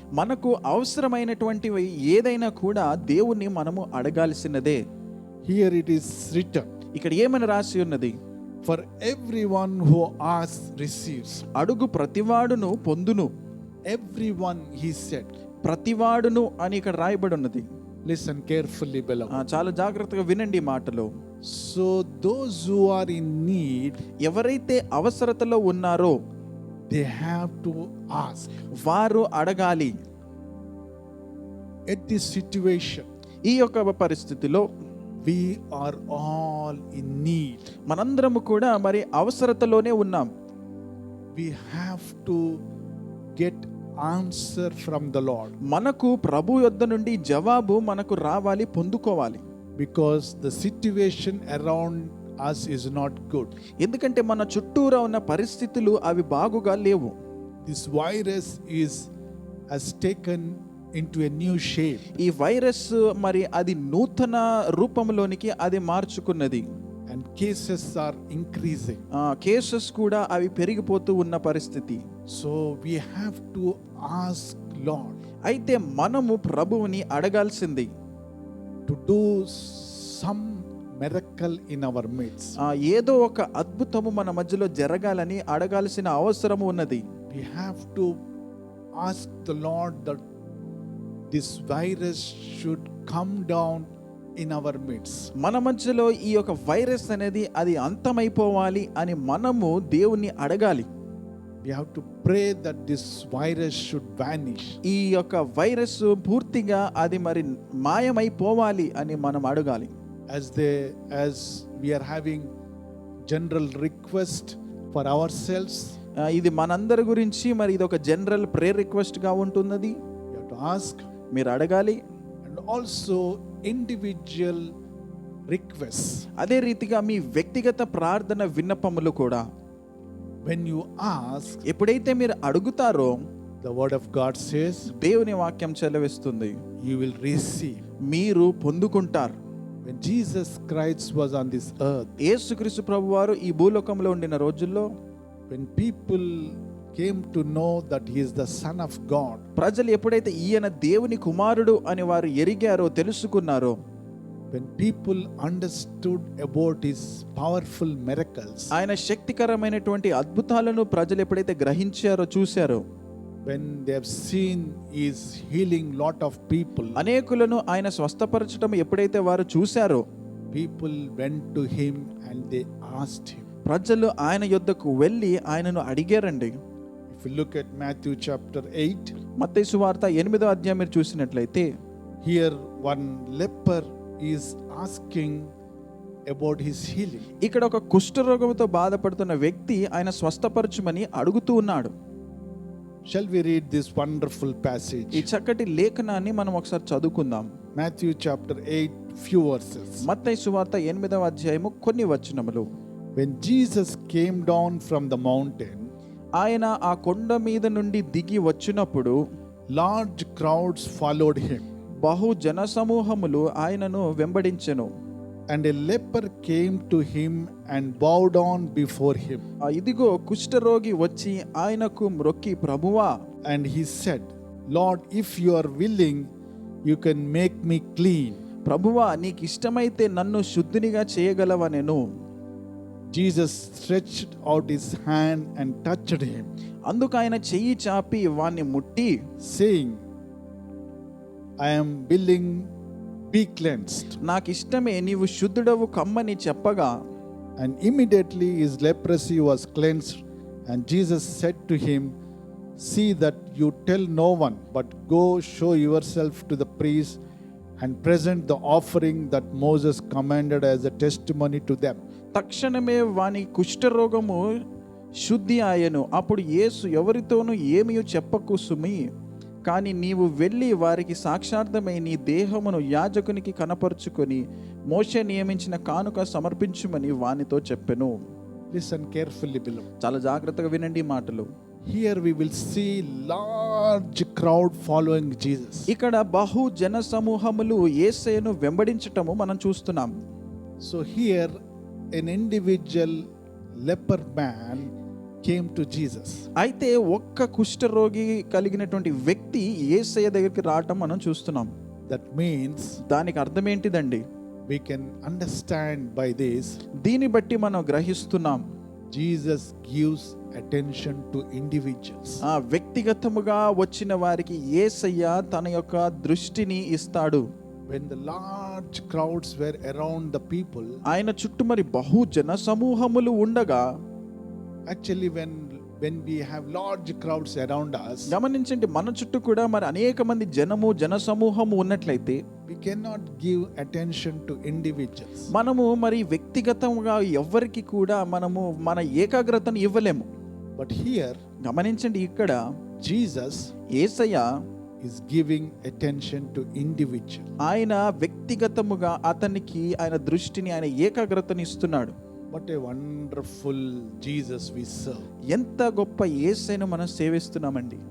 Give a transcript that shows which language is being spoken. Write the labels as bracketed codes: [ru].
[te] మనకు అవసరమైనటువంటివి ఏదైనా కూడా దేవుణ్ణి మనము అడగాల్సినదే. [en] Here it is written, [te] ఇక్కడ ఏమని రాసి ఉన్నది? [en] for everyone who asks receives. [te] అడుగు ప్రతివాడును పొందును. [en] Everyone, he said. [te] ప్రతివాడును అని ఇక్కడ రాయబడి ఉన్నది. [en] Listen carefully, beloved. [te] చాలా జాగ్రత్తగా వినండి ఈ మాటలు. [en] So those who are in need, [te] ఎవరైతే అవసరతలో ఉన్నారో [en] they have to ask. [te] వారు అడగాలి. [en] At this situation, [te] ఈ యొక్క పరిస్థితిలో [en] we are all in need. [te] మనందరము కూడా మరి అవసరతలోనే ఉన్నాం. [en] We have to get answer from the Lord, [te] మనకు ప్రభు యొద్ద నుండి జవాబు మనకు రావాలి, పొందుకోవాలి. [en] because the situation around us is not good. [te] ఎందుకంటే మన చుట్టూరా ఉన్న పరిస్థితులు అవి బాగుగా లేవు. [en] This virus has taken into a new shape. [te] ఈ వైరస్ మరి అది నూతన రూపంలోనికి అది మార్చుకున్నది. [en] And cases are increasing. [te] Cases కూడా అవి పెరిగిపోతూ ఉన్న పరిస్థితి. [en] So we have to ask Lord [te] అయితే మనము ప్రభువుని అడగాల్సింది [en] to do some miracle in our midst. [te] ఏదో ఒక అద్భుతము మన మధ్యలో జరగాలని అడగాల్సిన అవసరము ఉన్నది. [en] We have to ask the Lord that this virus should come down in our midst. [te] మన మధ్యలో ఈ యొక్క వైరస్ అనేది అది అంతమైపోవాలి అని మనము దేవుణ్ణి అడగాలి. [en] We have to pray that this virus should vanish. [te] ఈ యొక్క వైరస్ పూర్తిగా అది మరి మాయమైపోవాలి అని మనం అడగాలి. [en] As we are having general request for ourselves, [te] ఇది మనందరి గురించి మరి ఇది ఒక [en] general prayer request [te] గా ఉంటున్నది. [en] you have to ask, [te] మీరు అడగాలి. [en] and also individual requests. [te] అదే రీతిగా మీ వ్యక్తిగత ప్రార్థన విన్నపములు కూడా [en] When you ask, [te] ఎప్పుడైతే మీరు అడుగుతారో [en] the word of God says, [te] దేవుని వాక్యం చెలవిస్తుంది, [en] you will receive. [te] మీరు పొందుకుంటారు. [en] When Jesus Christ was on this earth, [te] యేసుక్రీస్తు ప్రభువారు ఈ భూలోకంలో ఉండిన రోజుల్లో [en] when people came to know that he is the Son of God, [te] ప్రజలు ఎప్పుడైతే ఈయన దేవుని కుమారుడు అని వారు ఎరిగారో, తెలుసుకున్నారో, [en] when people understood about his powerful miracles, [te] ఆయన శక్తికరమైనటువంటి అద్భుతాలను ప్రజలు ఎప్పుడైతే గ్రహించారో, చూశారో, [en] when they have seen his healing lot of people, [te] అనేకులను ఆయన స్వస్థపరచడం ఎప్పుడైతే వారు చూశారో, [en] people went to him and they asked him. [te] ప్రజలు ఆయన యొద్దకు వెళ్ళి ఆయనను అడిగారండి. [en] If you look at Matthew chapter 8, [te] మత్తయి సువార్త 8వ అధ్యాయం మీరు చూసినట్లయితే, [en] here one leper is asking about his healing. [te] ఇక్కడ ఒక కుష్ఠరోగంతో బాధపడుతున్న వ్యక్తి ఆయన స్వస్థపరచుమని అడుగుతూ ఉన్నాడు. [en] Shall we read this wonderful passage? [te] ఈ చక్కటి లేఖనాన్ని మనం ఒకసారి చదువుకుందాం. [en] Matthew chapter 8, few verses. [te] మత్తయి సువార్త 8వ అధ్యాయము కొన్ని వచనములు. [en] When Jesus came down from the mountain, [te] ఆయన ఆ కొండ మీద నుండి దిగి వచ్చినప్పుడు [en] large crowds followed him, [te] బహు జనసమూహములు ఆయనను వెంబడించెను. [en] and a leper came to him and bowed down before him, [te] ఇదిగో కుష్ఠరోగి వచ్చి ఆయనకు మ్రొక్కి, ప్రభువా, [en] and he said, Lord, if you are willing, you can make me clean. [te] ప్రభువా, నీకు ఇష్టమైతే నన్ను శుద్ధినిగా చేయగలవనెను. [en] Jesus stretched out his hand and touched him, [te] అందుకు ఆయన చెయ్యి చాపి వాణ్ణి ముట్టి, [en] saying, I am willing, be cleansed. [te] నాకు ఇష్టమే, నీవు శుద్ధుడవు కమ్మని చెప్పగా, [en] And immediately his leprosy was cleansed, and Jesus said to him, see that you tell no one, but go show yourself to the priest and present the offering that Moses commanded as a testimony to them. [te] తక్షణమే వాని కుష్ఠరోగము శుద్ధి ఆయను. అప్పుడు యేసు, ఎవరితోనూ ఏమీ చెప్పకు సుమి, కానీ నీవు వెళ్ళి వారికి సాక్షార్థమై నీ దేహమును యాజకునికి కనపరుచుకొని మోషే నియమించిన కానుక సమర్పించుమని వానితో చెప్పెను. [en] Listen carefully, beloved. [te] చాలా జాగ్రత్తగా వినండి ఈ మాటలు. [en] Here we will see large crowd following Jesus. [te] ఇక్కడ బహు జన సమూహములు యేసయ్యను వెంబడించటము మనం చూస్తున్నాం. [en] So here an individual leper man came to Jesus. [te] అయితే ఒక్క కుష్ఠరోగి కలిగినటువంటి వ్యక్తి యేసయ్య దగ్గరికి రావటం మనం చూస్తున్నాం. [en] That means [te] దానికి అర్థం ఏంటిదండి? [en] we can understand by this, [te] దీన్ని బట్టి మనం గ్రహిస్తున్నాం, [en] Jesus gives attention to individuals. [te] ఆ వ్యక్తిగతముగా వచ్చిన వారికి యేసయ్య తన యొక్క దృష్టిని ఇస్తాడు. [en] When the large crowds were around the people, [te] ఆయన చుట్టూ మరి బహు జన సమూహములు ఉండగా, [en] actually when we have large crowds around us, [te] గమనించండి, మన చుట్టూ కూడా మరి అనేక మంది జన సమూహము ఉన్నట్లయితే [en] we cannot give attention to individuals. [te] మనము మరి వ్యక్తిగతంగా ఎవ్వరికి కూడా మనము మన ఏకాగ్రతను ఇవ్వలేము. [en] But here [te] గమనించండి, ఇక్కడ [en] Jesus [te] Yesayya [en] is giving attention to individual. [te] ఆయన వ్యక్తిగతముగా అతనికి ఆయన దృష్టిని, ఆయన ఏకాగ్రతని ఇస్తున్నాడు. [en] What a wonderful Jesus we serve. [te] ఎంత గొప్ప యేసయ్యను మనం సేవిస్తున్నామండి.